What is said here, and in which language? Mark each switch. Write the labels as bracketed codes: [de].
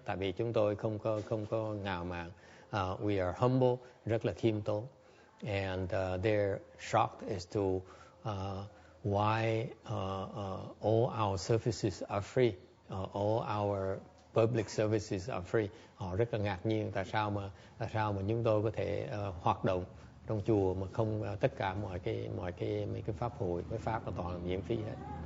[vi] Tại vì chúng tôi không có ngạo mạn. [en] We are humble, [vi] rất là khiêm tốn. [en] and they're shocked as to why all our services are free, all our public services are free. [vi] Họ rất là ngạc nhiên tại sao mà chúng tôi có thể hoạt động trong chùa mà không tất cả mọi cái pháp hội, cái pháp là toàn là miễn phí hết.